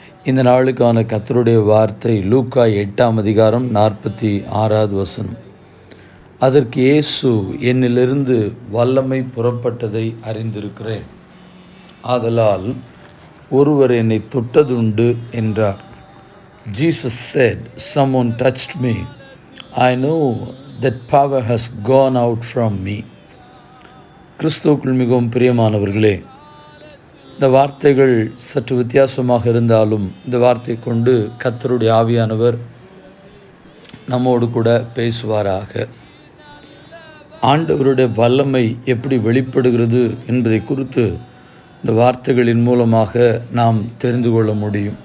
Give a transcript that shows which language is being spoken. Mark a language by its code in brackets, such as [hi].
[ta] இந்த நாளுக்கான கர்த்தருடைய வார்த்தை லூக்கா 8ஆம் அதிகாரம் 46வது வசனம். அதற்கு இயேசு, என்னிலிருந்து வல்லமை புறப்பட்டதை அறிந்திருக்கிறேன், ஆதலால் ஒருவர் என்னை தொட்டதுண்டு என்றார். [en] Jesus said, "Someone touched me. I know that power has gone out from me." [ta] கிறிஸ்துவுக்குள் மிகவும் பிரியமானவர்களே, இந்த வார்த்தைகள் சற்று வித்தியாசமாக இருந்தாலும் இந்த வார்த்தை கொண்டு கர்த்தருடைய ஆவியானவர் நம்மோடு கூட பேசுவாராக. ஆண்டவருடைய வல்லமை எப்படி வெளிப்படுகிறது என்பதை குறித்து இந்த வார்த்தைகளின் மூலமாக நாம் தெரிந்து கொள்ள முடியும்.